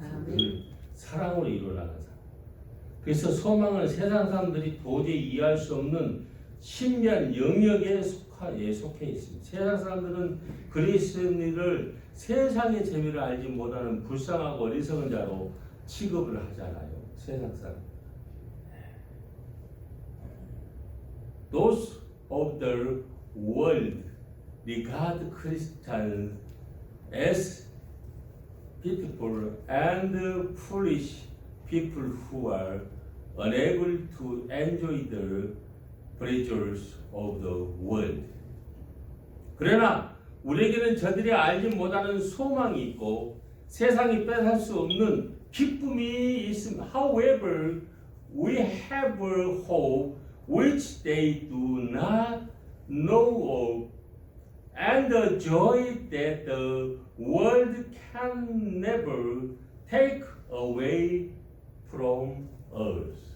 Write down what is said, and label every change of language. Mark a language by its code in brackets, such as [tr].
[ko] 늘 사랑으로 이루어나가는 삶. 그래서 소망은 세상 사람들이 도저히 이해할 수 없는 신비한 영역에 속해 있습니다. 세상 사람들은 그리스도인을 세상의 재미를 알지 못하는 불쌍하고 어리석은 자로 취급을 하잖아요. 세상 사람. [en] Those of the world regard Christians as pitiful and foolish people who are unable to enjoy the pleasures of the world. [ko] 그러나 우리에게는 저들이 알지 못하는 소망이 있고 세상이 뺏을 수 없는 기쁨이 있습니다. [en] However, we have a hope which they do not know of, and a joy that the world can never take away from us.